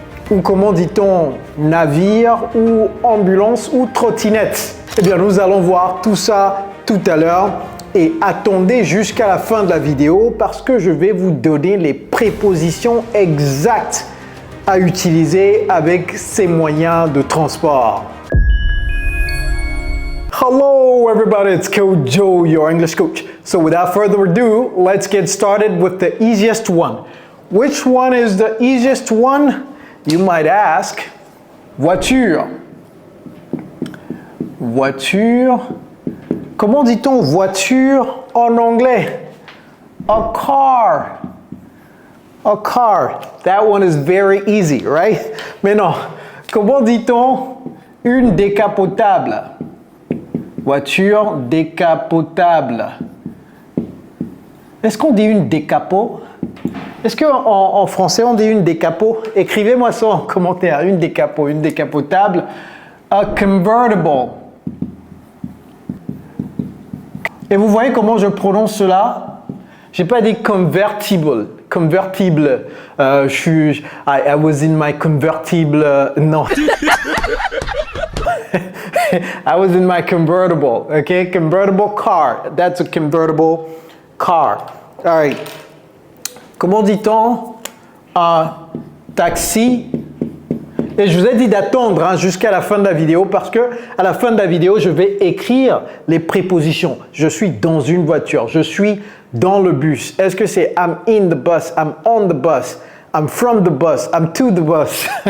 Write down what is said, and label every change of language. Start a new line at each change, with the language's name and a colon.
French: Ou comment dit-on navire ou ambulance ou trottinette? Eh bien, nous allons voir tout ça tout à l'heure. Et attendez jusqu'à la fin de la vidéo parce que je vais vous donner les prépositions exactes à utiliser avec ces moyens de transport.
English: Hello everybody, it's Coach Joe, your English coach. So without further ado, let's get started with the easiest one. Which one is the easiest one? You might ask. Voiture.
French: Voiture. Comment dit-on voiture en anglais?
English: A car. A car. That one is very easy, right?
French: Mais non. Comment dit-on une décapotable? Voiture décapotable. Est-ce qu'on dit une décapo? Est-ce qu'en français on dit une décapo? Écrivez-moi ça en commentaire. Une décapo, une décapotable.
English: A convertible.
French: Et vous voyez comment je prononce cela? J'ai pas dit convertible.
English: Convertible. I was in my convertible.
French: Non.
English: I was in my convertible. Okay, convertible car. That's a convertible car. All right.
French: Comment dit-on un taxi? Et je vous ai dit d'attendre jusqu'à la fin de la vidéo parce que à la fin de la vidéo, je vais écrire les prépositions. Je suis dans une voiture. Je suis dans le bus. Est-ce que c'est
English: I'm in the bus, I'm on the bus, I'm from the bus, I'm to the bus?